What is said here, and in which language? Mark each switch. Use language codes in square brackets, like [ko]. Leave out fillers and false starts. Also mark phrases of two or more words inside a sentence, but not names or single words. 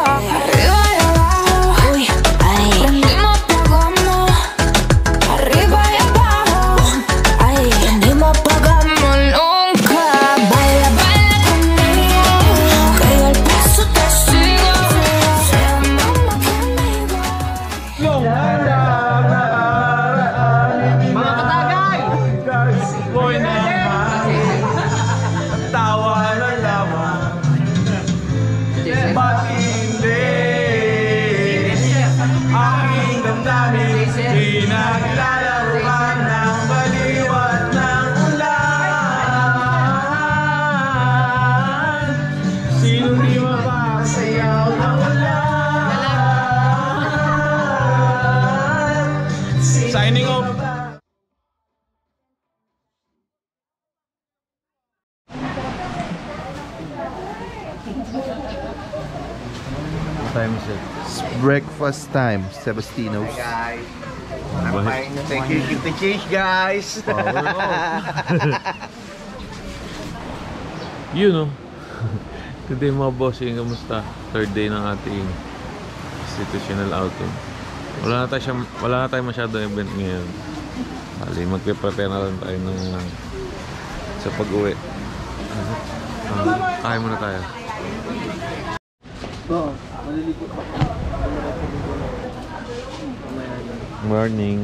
[es] Arriba y abajo, uy, ay. Prendimos, apagamos. Arriba y abajo, ay. Prendimos, apagamos nunca. Baila, baila conmigo, que yo al paso te sigo. Seamos más que amigos. [tl] Mga katagay! Boy naman, tawa na lamang. Ba't hindi aking damdamin pinaglalarawan ng baliwat ng ulan? Sino di mapasayaw ng ulan? [en] Signing off. What time is it? It's breakfast time, Sebastinos. Guys, I'm fine. Thank you. Keep the change, guys. You know. [tl] Today mga bossing, kamusta? [en] Third day [tl] ng ating [en] institutional outing. [tl] Wala na tayo masyadong event ngayon. Bali, magpe-prepare na lang tayo ng sa pag-uwi. Kaya muna tayo. Morning.